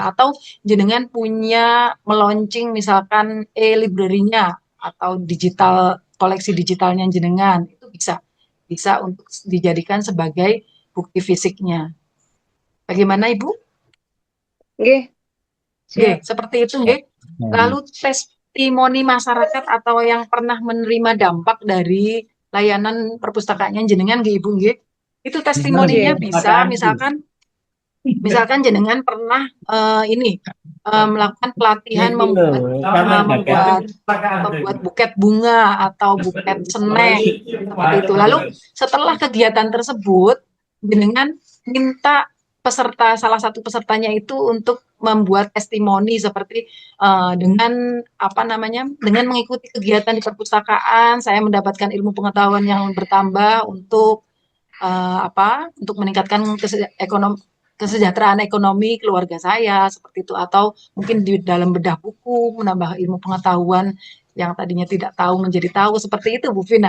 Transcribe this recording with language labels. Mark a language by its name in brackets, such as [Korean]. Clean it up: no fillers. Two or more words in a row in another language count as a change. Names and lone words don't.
[Indonesian] Atau jenengan punya meluncing misalkan e-library-nya atau digital koleksi digitalnya jenengan itu bisa untuk dijadikan sebagai bukti fisiknya. Bagaimana Ibu? Nggih, Oke, siap. seperti itu nggih. Lalu testimoni masyarakat atau yang pernah menerima dampak dari layanan perpustakaannya jenengan nggih Ibu nggih. Itu testimoninya Nggih. bisa misalkan jenengan pernah melakukan pelatihan membuat buket bunga atau buket snack seperti itu. Lalu setelah kegiatan tersebut jenengan minta salah satu pesertanya itu untuk membuat testimoni seperti dengan dengan mengikuti kegiatan di perpustakaan saya mendapatkan ilmu pengetahuan yang bertambah untuk untuk meningkatkan kesejahteraan ekonomi keluarga saya seperti itu atau mungkin di dalam bedah buku menambah ilmu pengetahuan yang tadinya tidak tahu menjadi tahu seperti itu Bu Vina.